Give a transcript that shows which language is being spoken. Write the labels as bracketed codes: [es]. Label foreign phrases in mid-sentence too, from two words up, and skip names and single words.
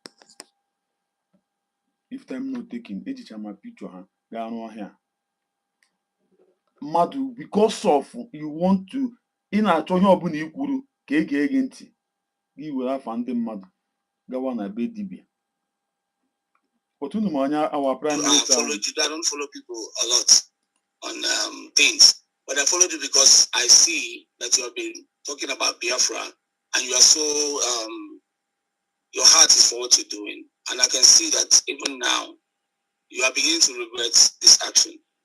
[en] If time not taken, [ig] ejicha ma picture ha ga-arụ here. Mmadụ, [en] because of you want to, [ig] ị na-achọ ihe ọbụla i kwuru ka ị ga-ege ntị gị were afa ndị mmadụ gawa na be dibịa. [en] But [ig] unu ma anya [en] our prime minister. I don't follow people a lot on things, but I followed you because I see that you have been talking about Biafra and you are so your heart is for what you're doing, and I can see that even now you are beginning to regret this action.